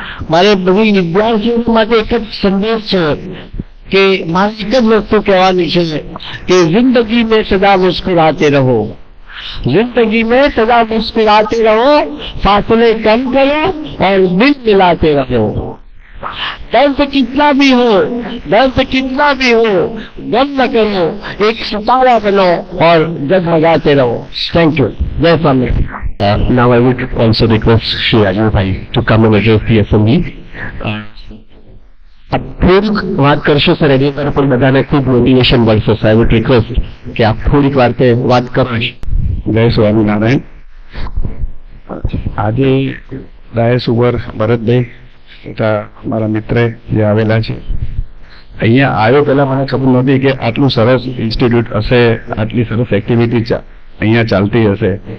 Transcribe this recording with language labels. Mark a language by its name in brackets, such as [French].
[Gujarati] મારે બધી વિદ્યાર્થીઓ માટે એક જ સંદેશ છે કે મારે એક જ વસ્તુ કહેવાની છે કે જિંદગી [Hindi] में सदा मुस्कुराते रहो, जिंदगी में सदा मुस्कुराते रहो, फासले कम करो और दिल मिलाते रहो. दर्द कितना भी हो, दर्द कितना भी हो, गम न करो, एक सितारा बनो और जगमगाते रहो. [English] Thank you. [Hindi] जय स्वामी. [English] Now I would also request Shri Rajubhai to come and address the assembly. [Gujarati] આપ થોડીક વાત કરશો સર, એની અંદર પણ બધાને ખૂબ મોટિવેશન મળશે. [English] I would request [Gujarati] કે આપ થોડીક વાર વાત કરો. જય સ્વામિનારાયણ. આજે ડાયસ ઉપર ભરતભાઈ તથા મારા મિત્ર જે આવેલા છે, અહીંયા આવ્યો પહેલા મને ખબર નહોતી કે આટલું સરસ ઇન્સ્ટિટ્યૂટ હશે, આટલી સરસ એક્ટિવિટી અહીંયા ચાલતી હશે.